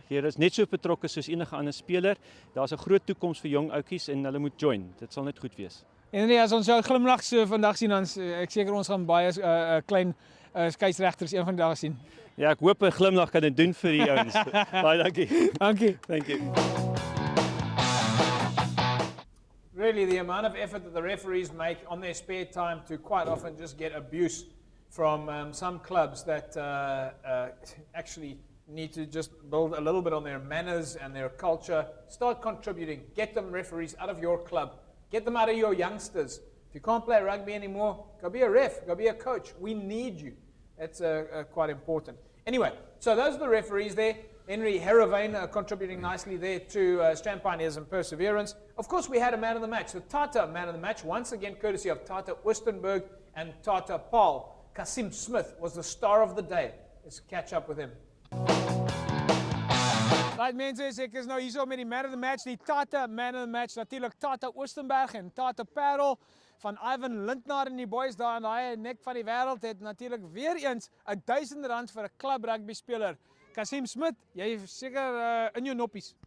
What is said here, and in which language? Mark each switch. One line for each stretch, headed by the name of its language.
Afrikaans: Jy is net so betrokke soos enige ander speler. Daar's 'n groot toekoms vir jong ouetjies en hulle moet join. Dit sal net goed wees. Henry, as ons jou glimlag so vandag sien, dan ek seker ons gaan baie klein skeieregters een van die dae sien. Ja, ek hoop 'n glimlag kan dit doen vir die ouens. Baie dankie. Dankie.
English: Thank you. Really, the amount of effort that the referees make on their spare time to quite often just get abuse from some clubs that actually need to just build a little bit on their manners and their culture. Start contributing. Get them referees out of your club. Get them out of your youngsters. If you can't play rugby anymore, go be a ref, go be a coach. We need you. That's quite important. Anyway, so those are the referees there. Henry Heravane contributing nicely there to Strand Pioneers and Perseverance. Of course, we had a man of the match. The Tata man of the match, once again courtesy of Tata Oostenburg and Tata Paul. Kasim Smith was the star of the day. Let's catch up with him.
Afrikaans: Right mense, ek is nou hierso met die man of the match, die Tata man of the match, natuurlik Tata Oostenburg en Tata Parel van Ivan Lindner en die boys daar in daai nek van die wêreld het natuurlik weer eens R1000 vir 'n klub rugby speler. Kasim Smith, jy is seker in jou noppies.